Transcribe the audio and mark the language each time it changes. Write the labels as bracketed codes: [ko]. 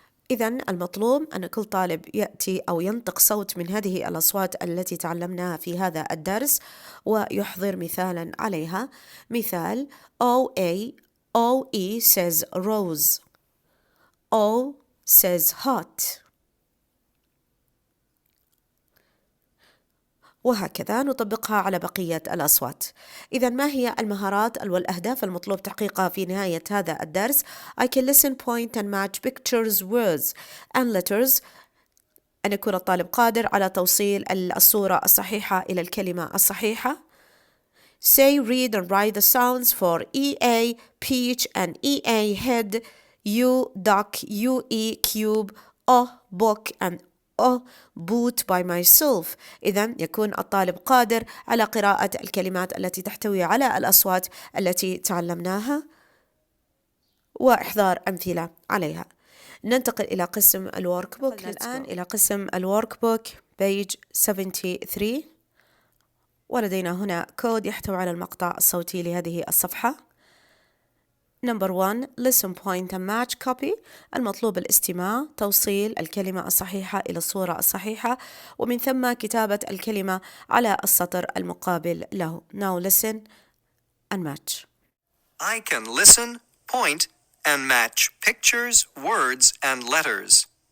[ar] إذن المطلوب أن كل طالب يأتي أو ينطق صوت من هذه الأصوات التي تعلمناها في هذا الدرس ويحضر مثالا عليها. [en] مثال O-A, O-E says rose. O says hot. [ar] وهكذا نطبقها على بقية الأصوات. إذا ما هي المهارات والأهداف المطلوب تحقيقها في نهاية هذا الدرس؟ [en] I can listen, point and match pictures, words and letters. [ar] أن يكون الطالب قادر على توصيل الصورة الصحيحة إلى الكلمة الصحيحة. [en] Say, read and write the sounds for EA, peach and EA, head, U, duck, UE, cube, O, book and O, boot by myself. [ar] إذن يكون الطالب قادر على قراءة الكلمات التي تحتوي على الأصوات التي تعلمناها وإحضار أمثلة عليها. ننتقل إلى قسم الورك بوك الآن إلى قسم الورك بوك page 73. ولدينا هنا كود يحتوي على المقطع الصوتي لهذه الصفحة. [en] Number 1. Listen, point and match copy. [ar] المطلوب الاستماع، توصيل الكلمة الصحيحة إلى الصورة الصحيحة ومن ثم كتابة الكلمة على السطر المقابل له. [en] Now listen and match. I can listen, point, and match pictures, words, and letters.